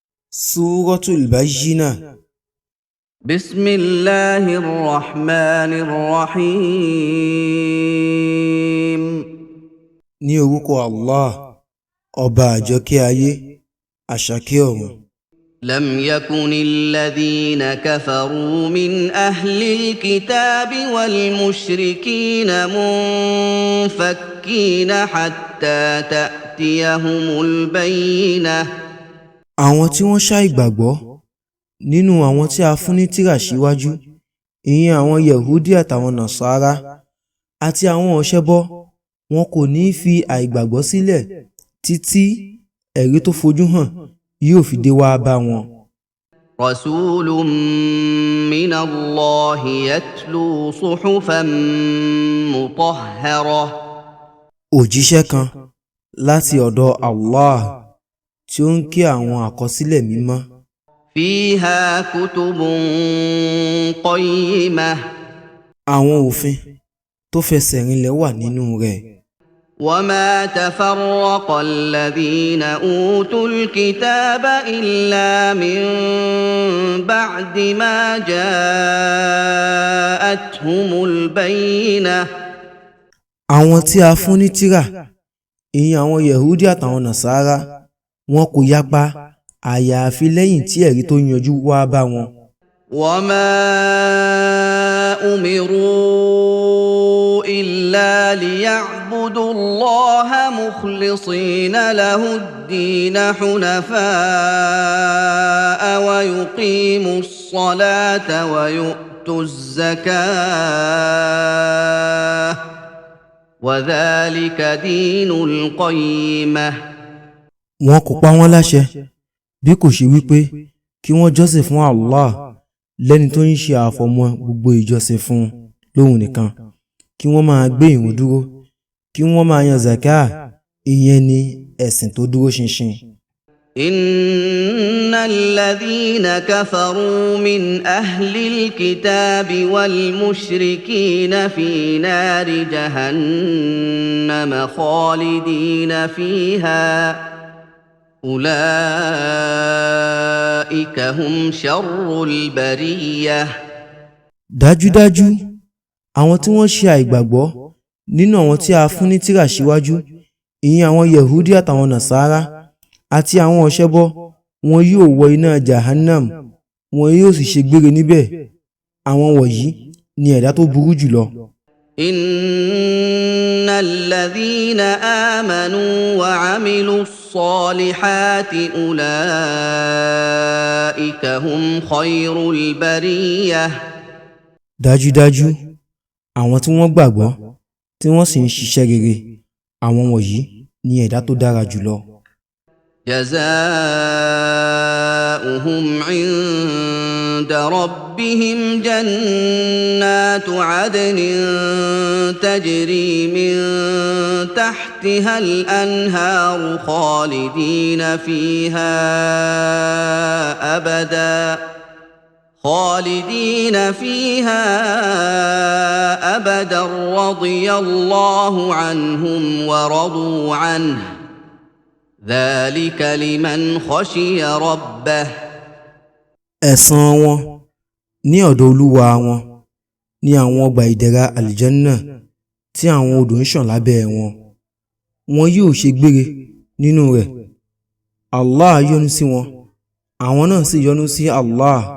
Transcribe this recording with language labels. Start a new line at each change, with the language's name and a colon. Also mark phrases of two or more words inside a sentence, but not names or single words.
Arabic: Suratul Bayyinah. بسم الله الرحمن الرحيم.
Yoruba: Ní orúkọ Allah, ọba àjọkẹ́ ayé, àṣàkẹ́ ọ̀run.
Arabic: لم يكن الذين كفروا من أهل الكتاب والمشركين منفكين حتى تأتيهم البينة.
Yoruba: Àwọn tí wọ́n ṣàìgbàgbọ́ nínú àwọn tí a fún ní tírà síwájú, ìyẹn àwọn Yẹ̀húdí àtàwọn Nàsárà àti àwọn ọ̀ṣẹbọ, wọn kò ní fi àìgbàgbọ́ sílẹ̀ títí ẹ̀rí tó fojú hàn yóò fi dé wá bá wọn.
Arabic: رسول من الله يتلو صحفا مطهرة.
Yoruba: Òjíṣẹ́ kan láti ọ̀dọ̀ Allah tí ó ń ké àwọn àkọsílẹ̀ mímọ́.
Arabic: فيها كتب قيمة.
Yoruba: Àwọn òfin tó fẹsẹ̀ rinlẹ̀ wà nínú rẹ̀.
Arabic: وما تفرق الذين أوتوا الكتاب إلا من بعد ما جاءتهم البينة.
Yoruba: Àwọn tí a fún ní tírà, ìyẹn àwọn Yẹ̀húdí àtàwọn Nàsárà, wọn kò yapa àyàfi lẹ́yìn tí ẹ̀rí tó yanjú wá bá wọn.
Arabic: وما أمروا إلا ليعبدوا الله مخلصين له الدين حنفاء ويقيموا الصلاة ويؤتوا الزكاة وذلك دين القيمة.
Yoruba: Wọn kò pa wọ́n láṣẹ bí kò ṣe wípé kí wọ́n jọ́sìn fún Allah lẹ́ni tó ń ṣe àfọ̀mọ́ gbogbo ìjọsìn fún lóhun nìkan, kí wọ́n máa gbé ìrun dúró, kí wọ́n máa yan zakah, ìyẹn ni ẹ̀sìn tó dúró ṣinṣin.
Arabic: إن الذين كفروا من أهل الكتاب والمشركين في نار جهنم خالدين فيها أولئك هم شر البرية.
Yoruba: Dájúdájú, àwọn tí wọ́n ṣe àìgbàgbọ́ nínú àwọn tí a fún ní tírà síwájú, ìyẹn àwọn Yẹ̀húdí àtàwọn Nàsárà àti àwọn ọ̀ṣẹbọ, wọn yóò wọ iná Jahannam, wọn yóò sì ṣe gbére níbẹ̀. Àwọn wọ̀nyí ni ẹ̀dá tó burú jùlọ.
Arabic: إن الذين آمنوا وعملوا الصالحات أولئك هم خير البرية.
Yoruba: Dájúdájú, àwọn tí wọ́n gbàgbọ́ tí wọ́n sì ń ṣiṣẹ́ rere, àwọn wọ̀nyí ni ẹ̀dá tó dára jùlọ.
Arabic: جزاؤهم عند ربهم جنات عدن تجري من تحتها الأنهار خالدين فيها أبدا رضي الله عنهم ورضوا عنه ذلك لمن خشي ربه.
Yoruba: Ẹ̀san wọn ní ọ̀dọ̀ Olúwa wọn ní àwọn ọgbà ìdẹ̀ra àlìjẹ́nnà tí àwọn odò ń ṣàn lábẹ́ wọn. Wọn yóò ṣe gbére nínú rẹ̀. Allah yọ́nú sí wọn, àwọn náà sì yọ́nú sí Allah.